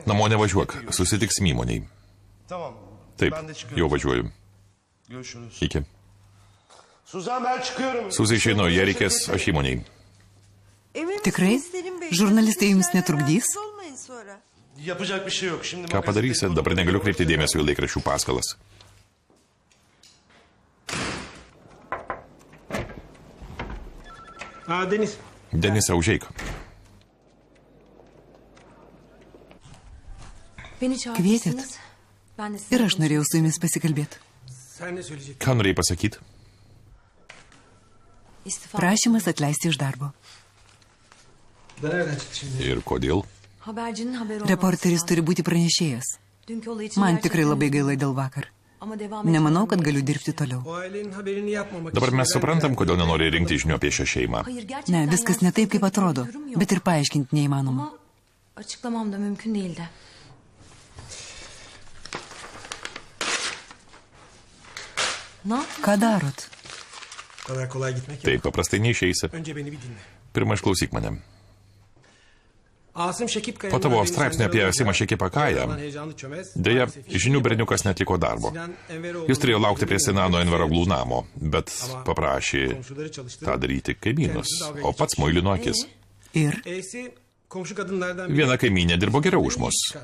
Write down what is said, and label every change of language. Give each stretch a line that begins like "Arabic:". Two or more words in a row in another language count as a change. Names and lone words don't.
Lithuanian: namo nevažiuok, susitiksim įmoniai.
Turkish: Tamam.
Lithuanian: Taip,
Turkish: Ben de çıkıyorum.
Lithuanian: jau važiuoju.
Turkish: Görüşürüz.
Lithuanian: Iki.
Turkish: Suzan ben çıkıyorum.
Lithuanian: Suzai išeinu, jei reikės, aš įmoniai. Tikrai? Žurnalistai jums netrukdys?
Turkish: Yapacak bir şey yok. Şimdi
Lithuanian: Ką padarysi, dabar negaliu kreipti dėmesio į laikraščių paskalas.
Turkish: Aa Deniz.
Lithuanian: Denise, užeik. Kvietėt? Ir aš norėjau su jumis pasikalbėti.
Turkish: Sen ne söyleyeceksin?
Lithuanian: Ką norėjai pasakyti? Prašymas atleisti iš darbo.
Turkish: Bu da nereden çıktı şimdi?
Lithuanian: Ir kodėl? Reporteris turi būti pranešėjas. Man tikrai labai gaila dėl vakar. Nemanau, kad galiu dirbti toliau.
Turkish: O ailenin haberini yapmamak
Lithuanian: Dabar
Turkish: için
Lithuanian: mes suprantam, kodėl nenori rinkti žinių apie šią šeimą. Ne, viskas ne taip, kaip atrodo. Bet ir paaiškinti neįmanoma.
Turkish: Açıklamam da mümkün değildi.
Lithuanian: Ką darot?
Turkish: bu kadar kolay gitmek yok.
Lithuanian: Taip paprastai neišeisi.
Turkish: Önce beni bir dinle.
Lithuanian: Pirma, išklausyk mane. Po tavo straipsnio apie Asimą Šekipą Kają, dėja, žinių berniukas netliko darbo. Jis turėjo laukti prie Sinano Enveroglų namo, bet paprašė tą daryti kaimynus, o pats muilino akis. Ir Viena kaimynė dirbo geriau už mus.